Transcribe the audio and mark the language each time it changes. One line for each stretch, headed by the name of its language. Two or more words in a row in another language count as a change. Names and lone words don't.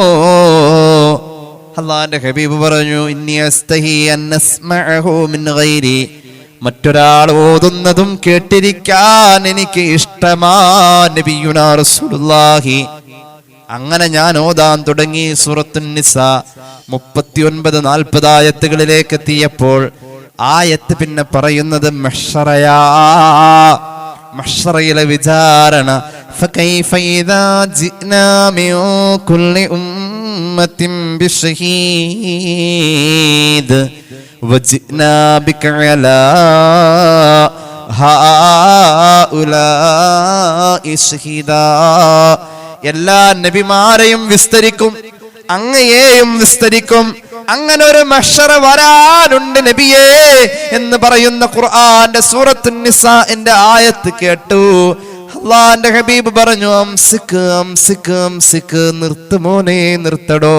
Malayalam: അള്ളാന്റെ ഹബീബ് പറഞ്ഞു,
Arabic: إني أشتهي أن أسمعه من غيري,
Malayalam: മറ്റൊരാൾ ഓതുന്നതും കേട്ടിരിക്കാൻ എനിക്ക് ഇഷ്ടമാ.
Arabic: نبينا رسول الله
Malayalam: അങ്ങനെ ഞാൻ ഓതാൻ തുടങ്ങി. സൂറത്തുൻ നിസാ 39-40 ആയത്തുകളിലേക്ക് എത്തിയപ്പോൾ ആയത്ത് പിന്നെ പറയുന്നത് മഹ്ശറയിലെ വിചാരണ.
Arabic: فكيف إذا جئنا من كل أمة بشهيد وجئنا بك على هؤلاء شهيدا.
Malayalam: എല്ലാ നബിമാരെയും വിസ്തരിക്കും, അങ്ങയെയും വിസ്തരിക്കും. അങ്ങനെ ഒരു മഹ്ശറ വരാനുണ്ട് നബിയേ എന്ന് പറയുന്ന ഖുർആന്റെ സൂറത്തുൻ നിസാഇന്റെ ആയത്ത് കേട്ടു. അല്ലാഹുവിന്റെ ഹബീബ് പറഞ്ഞു,
Arabic: أمسك أمسك أمسك,
Malayalam: നിർത്ത് മോനെ, നിർത്തടോ.